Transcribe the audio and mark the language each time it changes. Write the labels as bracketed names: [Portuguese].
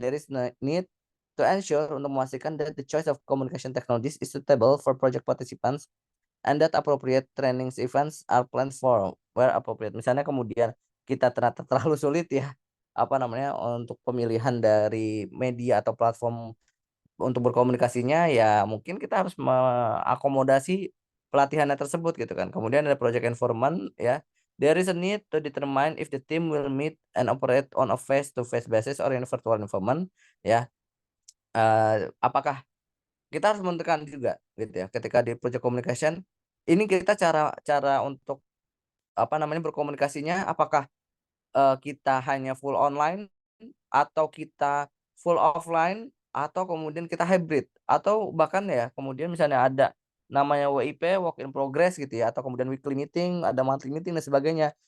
[English] There is need to ensure [Indonesian] untuk memastikan [English] that the choice of communication technologies is suitable for project participants and that appropriate trainings events are planned for where appropriate. [Indonesian] Misalnya kemudian kita ternyata terlalu sulit ya apa namanya untuk pemilihan dari media atau platform untuk berkomunikasinya, ya mungkin kita harus mengakomodasi pelatihannya tersebut gitu kan. Kemudian ada project environment ya. [English] There is a need to determine if the team will meet and operate on a face-to-face basis or in a virtual environment ya. [Indonesian] Apakah kita harus menentukan juga gitu ya ketika di project communication ini kita cara cara untuk apa namanya berkomunikasinya, apakah kita hanya full online atau kita full offline atau kemudian kita hybrid atau bahkan ya kemudian misalnya ada namanya WIP work in progress gitu ya, atau kemudian weekly meeting, ada monthly meeting dan sebagainya.